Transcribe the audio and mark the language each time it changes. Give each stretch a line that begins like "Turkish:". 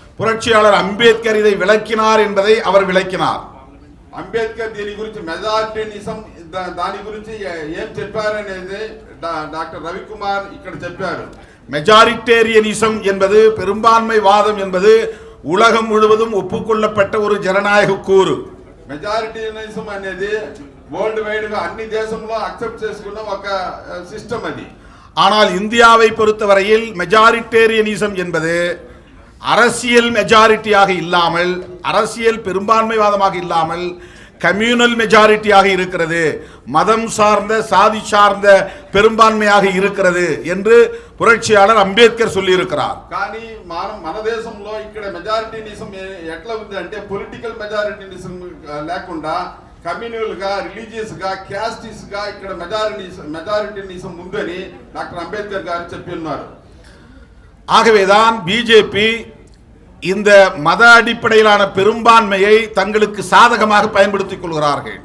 Tamil: புரட்சியாளர் அம்பேத்கர் இதை விளக்கினார் என்பதை அவர் விளக்கினார்.
Telugu: అంబేద్కర్ దీని గురించి మెజారిటీనిజం దాని గురించి ఏం చెప్పారనేది డాక్టర్ రవికుమార్ ఇక్కడ చెప్పారు.
Tamil: மெஜாரிட்டேரியனிசம் என்பது, பெரும்பான்மைவாதம் என்பது உலகம் முழுவதும் ஒப்புக்கொள்ளப்பட்ட ஒரு ஜனநாயக கூறு.
Telugu: మెజారిటీనిజం అనేది వరల్డ్ వైడ్ గా అన్ని దేశంలో అక్సెప్ట్ చేసుకున్న ఒక సిస్టమ్ అది.
Tamil: ஆனால் இந்தியாவை பொறுத்தவரையில் மெஜாரிட்டேரியனிசம் என்பது அரசியல் மெஜாரிட்டியாக இல்லாமல், அரசியல் பெரும்பான்மைவாதமாக இல்லாமல் கம்யூனல் மெஜாரிட்டியாக இருக்கிறது, மதம் சார்ந்த, சாதி சார்ந்த பெரும்பான்மையாக இருக்கிறது என்று புரட்சியாளர் அம்பேத்கர் சொல்லி இருக்கிறார்.
Telugu: కానీ మన దేశంలో ఇక్కడ మెజారిటీనిజం ఎట్లా ఉంది అంటే పొలిటికల్ మెజారిటీనిజం లేకుండా కమ్యూనల్ గా, రిలీజియస్ గా, క్యాస్టిస్ గా ఇక్కడ మెజారిటీనిజం ఉందని డాక్టర్ అంబేద్కర్ గారు చెప్పి ఉన్నారు.
Tamil: ஆகவேதான் பிஜேபி இந்த மத అడిపடையிலான பெரும்பான்மையை தங்களுக்கு சாதகமாக பயன்படுத்திக் கொள்கிறார்கள்.